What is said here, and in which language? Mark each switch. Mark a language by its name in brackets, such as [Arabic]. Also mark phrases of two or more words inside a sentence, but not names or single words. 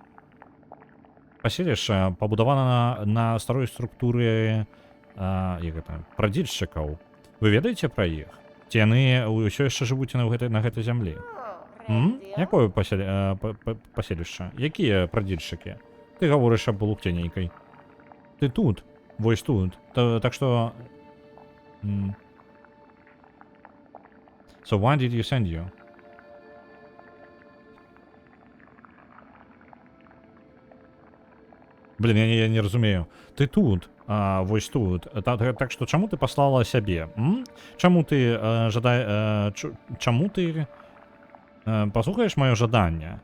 [Belarusian] Паселішча пабудавана на старой структуры прадзільшчыкаў. Вы ведаеце пра іх? Ці яны ўсё яшчэ жывуць на гэтай зямлі? Якое паселішча? Якія прадзільшчыкі? Ты гаворыш аб лукце нейкай. Ты тут, вось тут. Так што... [English] So why did you send you? [Belarusian] Блин, я не разумею. Ты тут, вось тут. Так што чаму ты паслала сябе? Чаму ты чаму ты паслухаеш маё жаданне?